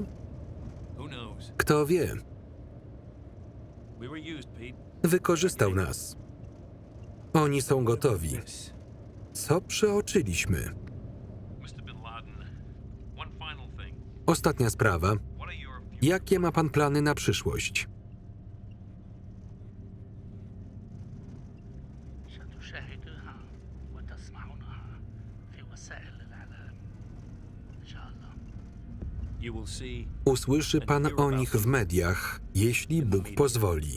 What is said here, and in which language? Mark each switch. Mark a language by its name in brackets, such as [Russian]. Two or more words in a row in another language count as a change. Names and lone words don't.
[Polish] Kto wie? Wykorzystał nas. Oni są gotowi. Co przeoczyliśmy? Ostatnia sprawa. Jakie ma pan plany na przyszłość? [Arabic] ستشاهدوها وتسمعونها في وسائل الإعلام إن شاء الله. [Polish] Usłyszy pan o nich w mediach, jeśli Bóg pozwoli.